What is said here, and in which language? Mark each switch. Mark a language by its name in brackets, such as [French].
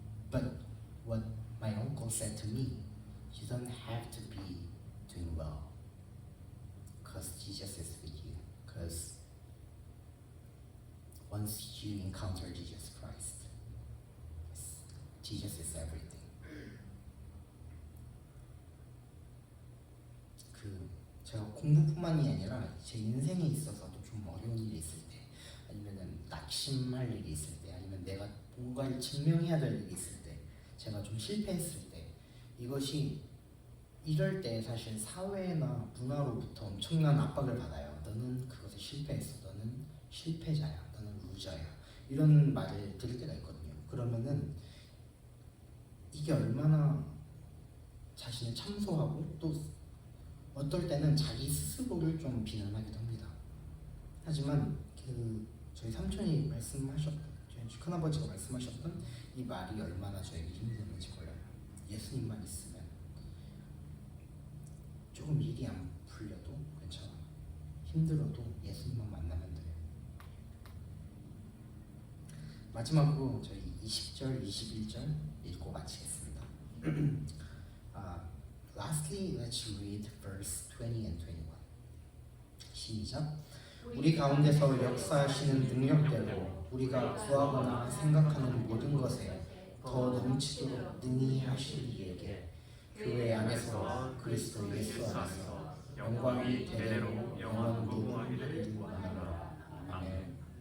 [English] But what my uncle said to me, you don't have to be doing well because Jesus is with you. Because once you encounter Jesus Christ, Jesus is everything. [Korean] 제가 공부뿐만이 아니라 제 인생에 있어서도 좀 어려운 일이 있을 때, 아니면은 낙심할 일이 있을 때, 아니면 내가 뭔가를 증명해야 될 일이 있을 때, 제가 좀 실패했을 때, 이럴 때 사실 사회나 문화로부터 엄청난 압박을 받아요. 너는 그것에 실패했어. 너는 실패자야. 너는 루저야. 이런 말을 들을 때가 있거든요. 그러면은 이게 얼마나 자신을 참소하고 또 어떨 때는 자기 스스로를 좀 비난하기도 합니다. 하지만 저희 삼촌이 저희 큰아버지가 말씀하셨던 이 말이 얼마나 저에게 힘이 되는지 몰라요. 예수님만 있으면 조금 일이 안 풀려도 괜찮아. 힘들어도 예수님만 만나면 돼요. 마지막으로 저희 20절, 21절 읽고 마치겠습니다. [English] Lastly, let's read verse 20 and 21. [Korean] 시작. 우리 가운데서 역사하시는 능력대로 우리가 구하거나 생각하는 모든 것에 더 넘치도록 능히 하실 이에게 교회 안에서 그리스도 예수 안에서 영광이 대대로 영원토록 원하노라. 아멘.